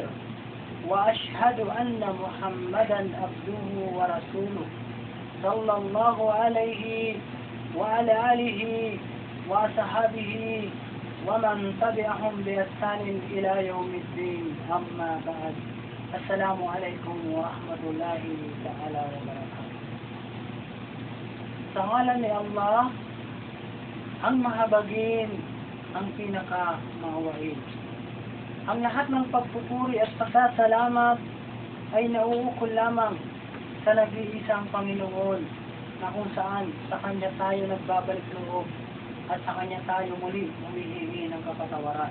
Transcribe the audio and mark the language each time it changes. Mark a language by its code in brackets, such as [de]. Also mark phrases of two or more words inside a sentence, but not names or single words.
[ar] وأشهد أن محمدا عبده ورسوله صلى الله عليه وعلى آله وصحبه ومن تبعهم بإحسان إلى يوم الدين. أما بعد، السلام عليكم ورحمة الله تعالى وبركاته. [tl] Sa ngalan ni Allah, ang mahabagin, ang pinaka-maawain. Ang lahat ng pagpupuri at pasasalamat ay nauukol lamang sa nag-iisang Panginoon, na kung saan sa Kanya tayo nagbabalik loob at sa Kanya tayo muli humihingi ng kapatawaran.